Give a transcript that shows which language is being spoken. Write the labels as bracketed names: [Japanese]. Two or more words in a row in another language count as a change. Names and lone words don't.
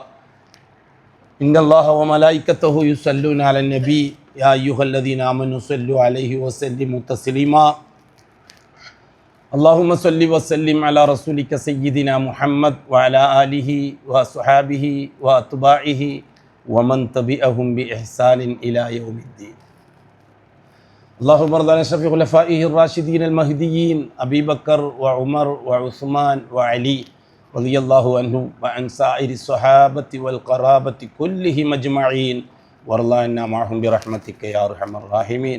[Arabic] إن الله وملائكته يصلون على النبي يا أيها الذين آمنوا صلوا عليه وسلموا تسليما. اللهم صل وسلم على رسولك سيدنا محمد وعلى آله وصحابه وأتباعه ومن تبعهم بإحسان إلى يوم الدين. اللهم ارض عن اشرف خلفائه الراشدين المهديين ابي بكر وعمر وعثمان وعلي رضي الله عنهم وعن سائر الصحابه والقرابه كلهم اجمعين وارض عنا معهم برحمتك يا ارحم الراحمين.